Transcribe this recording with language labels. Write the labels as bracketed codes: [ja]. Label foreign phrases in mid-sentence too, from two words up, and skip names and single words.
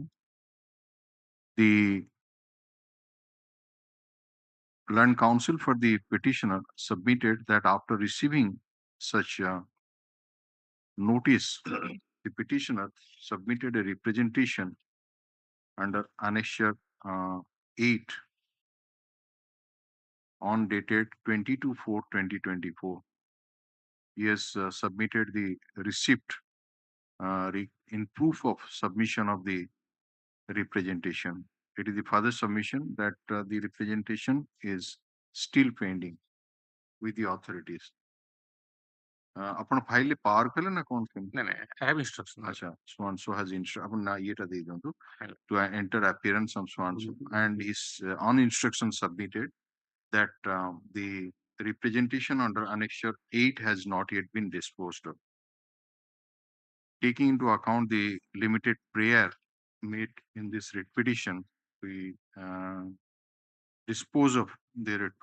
[en] The Land Council for the petitioner submitted that after receiving such notice, the petitioner submitted a representation under Annexure 8 on dated 22/4/2024. He has submitted the receipt in proof of submission of the representation. It is the further submission that the representation is still pending with the authorities. [or] ଆପଣ ଫାଇଲ ପାୱାର କଲେ ନା କଣ କେମିତି? [en] I have instruction. ଆଚ୍ଛା, so and so has instruction. [or] ଆପଣ ନା ଇଏଟା ଦେଇ ଦିଅନ୍ତୁ [en] to enter appearance of so and so, and his on instruction submitted that the representation under annexure 8 has not yet been disposed of. Taking into account the limited prayer made in this writ petition, we dispose of the writ